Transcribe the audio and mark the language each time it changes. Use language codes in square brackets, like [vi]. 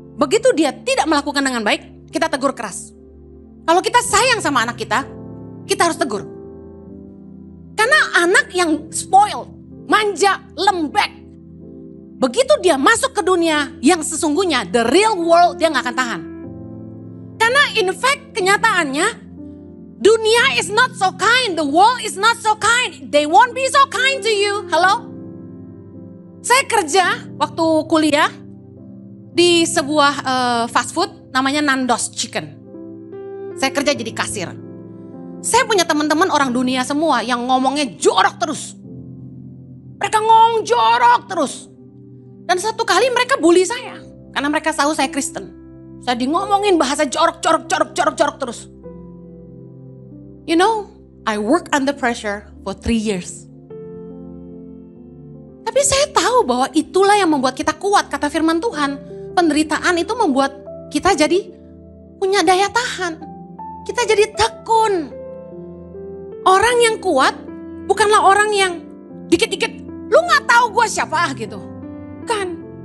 [id] Begitu dia tidak melakukan dengan baik, kita tegur keras. Kalau kita sayang sama anak kita harus tegur. Karena anak yang spoiled, manja, lembek. Begitu dia masuk ke dunia yang sesungguhnya, [en] the real world, [id] dia gak akan tahan. [en] Karena in fact [id] kenyataannya dunia [en] is not so kind, the world is not so kind, they won't be so kind to you. [id] Halo? Saya kerja waktu kuliah di sebuah fast food namanya Nando's Chicken. Saya kerja jadi kasir. Saya punya teman-teman orang dunia semua yang ngomongnya jorok terus. Mereka ngomong jorok terus. Dan satu kali mereka bully saya karena mereka tahu saya Kristen. Saya ngomongin bahasa jorok terus. [en] You know, I work under pressure for 3 years. [id] Tapi saya tahu bahwa itulah yang membuat kita kuat, kata firman Tuhan. Penderitaan itu membuat kita jadi punya daya tahan. Kita jadi tekun. Orang yang kuat bukanlah orang yang dikit-dikit, lu gak tahu gue siapa gitu. Kan.